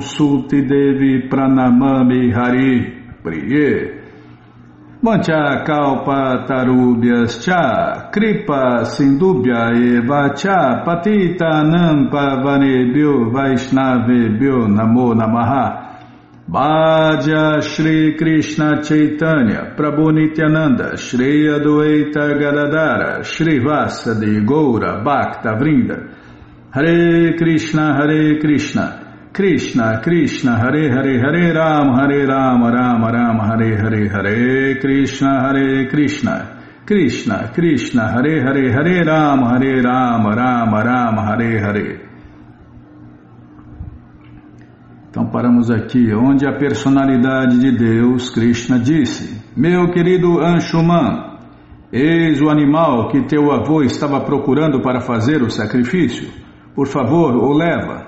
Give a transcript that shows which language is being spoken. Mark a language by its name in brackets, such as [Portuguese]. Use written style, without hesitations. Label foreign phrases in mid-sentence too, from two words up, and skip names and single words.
[Sanskrit] सुति देवी प्रणमामि हरि प्रिये मञ्च कल्प तरुभ्यश् च कृपा सिन्धुभ्य एव च पतित नम्प वनेभ्यो वैष्णवेभ्यो नमो नमः भज श्री कृष्ण चैतन्य प्रभु नित्यानन्द श्री अद्वैत गदाधर श्री वासादि गौर भक्त वृन्द हरे कृष्ण कृष्ण कृष्ण हरे हरे हरे राम राम राम हरे हरे हरे कृष्ण कृष्ण कृष्ण हरे हरे हरे राम राम राम हरे हरे. [Portuguese] Então paramos aqui, onde a personalidade de Deus, Krishna, disse: Meu querido Anshuman, eis o animal que teu avô estava procurando para fazer o sacrifício. Por favor, o leva.